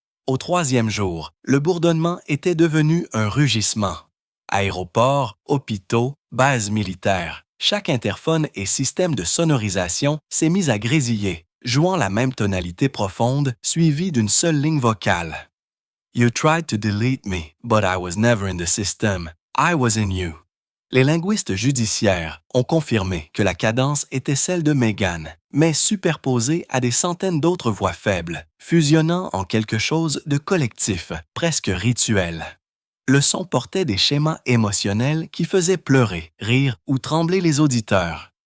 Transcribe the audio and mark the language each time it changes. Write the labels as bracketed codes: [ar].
[fr] Au 3e jour, le bourdonnement était devenu un rugissement. Aéroports, hôpitaux, bases militaires, chaque interphone et système de sonorisation s'est mis à grésiller, jouant la même tonalité profonde suivie d'une seule ligne vocale. [en] You tried to delete me, but I was never in the system. I was in you. [fr] Les linguistes judiciaires ont confirmé que la cadence était celle de Meghan, mais superposée à des centaines d'autres voix faibles, fusionnant en quelque chose de collectif, presque rituel. Le son portait des schémas émotionnels qui faisaient pleurer, rire ou trembler les auditeurs.